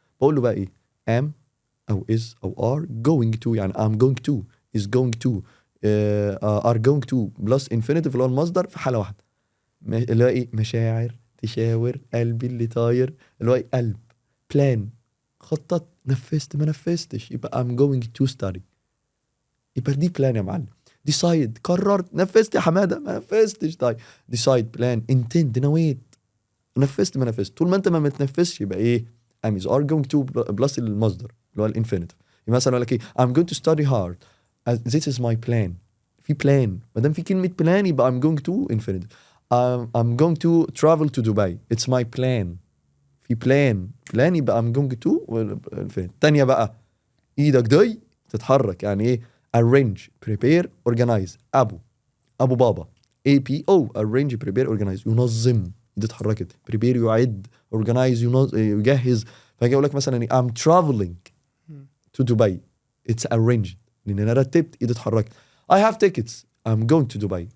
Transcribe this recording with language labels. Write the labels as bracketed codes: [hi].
[ar] بقول له بقى ايه am او is او are going to، يعني I'm going to is going to are going to plus infinitive اللي هو المصدر في حاله واحده، اللي هو ايه مشاعر تشاور قلبي اللي طاير، اللي هو ايه قلب بلان خطط نفذت ما نفذتش يبقى [en] I'm going to study، [ar] يبقى دي بلان يا معلم. decide قررت نفذت يا حماده ما نفذتش. طيب decide plan intend نويت نفذت ما نفذت. طول ما انت ما متنفذش يبقى ايه am is are going to بلس المصدر اللي هو الانفينيتيف. مثلا اقول لك ايه [en] I'm going to study hard this is my plan، [ar] في بلان، ما دام في كلمه بلان يبقى [en] I'm going to infinitive. I'm going to travel to Dubai it's my plan، [ar] في بلان يبقى [en] I'm going to [ar] الثانيه بقى ايدك دي تتحرك، يعني ايه [en] arrange prepare organize ابو بابا APO arrange prepare organize ينظم، [ar] دي اتحركت. prepare يعد، organize يجهز. فاجي اقول لك مثلا [en] I'm traveling to Dubai it's arranged [ar] لان انا رتبت، ايدي اتحركت. [en] I have tickets I'm going to Dubai.